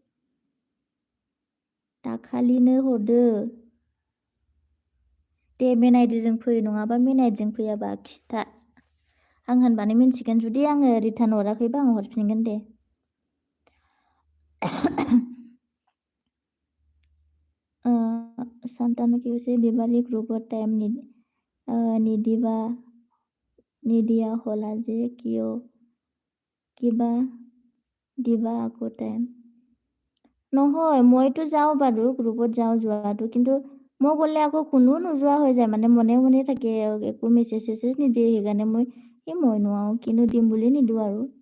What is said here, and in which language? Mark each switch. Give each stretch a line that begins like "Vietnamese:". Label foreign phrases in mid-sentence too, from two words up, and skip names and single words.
Bodo: दाखालिनो हरदो दे मेन आइडिजों फै नङाबा मेन आइडिजों फैयाबा खिथा आं होनबानो मिन्थिगोन जुदि आङो रिटार्न हराखैबा आं हरफिनगोन दे
Assamese: सान्तानु কি কৈছে বিবাৰী গ্ৰুপৰ টাইম নিদিয়া হ'লা যে কিয় কিবা দিবা আকৌ টাইম নহয় মইতো যাওঁ বাৰু গ্ৰুপত যাওঁ যোৱাটো কিন্তু মই গ'লে আকৌ কোনো নোযোৱা হৈ যায় মানে মনে থাকে একো মেছেজ নিদিয়ে সেইকাৰণে মই নোৱাৰো কিনো দিম বুলি নিদিওঁ আৰু